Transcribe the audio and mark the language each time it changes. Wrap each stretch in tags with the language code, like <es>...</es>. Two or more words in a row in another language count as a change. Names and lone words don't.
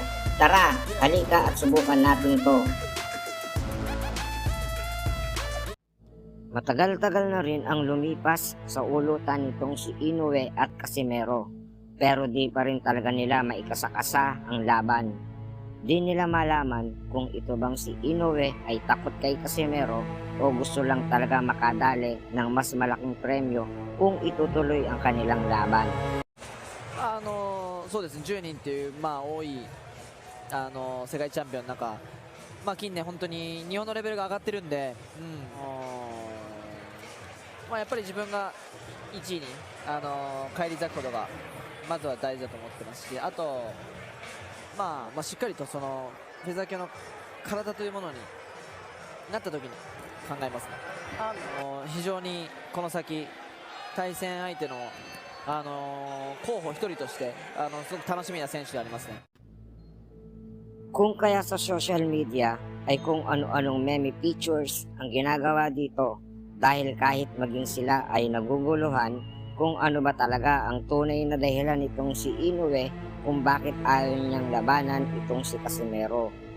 <tl>Tara, halika at subukan natin to. Matagal-tagal na rin ang lumipas sa ulutan nitong si Inoue at Casimero. Pero di pa rin talaga nila maikasakasa ang laban. Di nila malaman kung ito bang si Inoue ay takot kay Casimero o gusto lang talaga makadali ng mas malaking premyo kung itutuloy ang kanilang laban.</tl> <ja>そうですね、10人っていう、多い世界チャンピオンの中、近年本当に日本のレベルが上がってるんで、やっぱり自分が1位に返り咲くことがまずは大事だと思ってますし、あと、しっかりとそのフェザー級の体というものになった時に考えますね。非常にこの先対戦相手の候補一人としてすごく楽しみな選手でありますね。</ja> <tl>Kung kaya sa</tl> <en>social media</en> <tl>ay kung ano-anong</tl> <en>meme pictures</en> <tl>ang ginagawa dito dahil kahit maging sila ay naguguluhan kung ano ba talaga ang tunay na dahilan nitong si Inoue kung bakit ayaw niyang labanan itong si Casimero.</tl>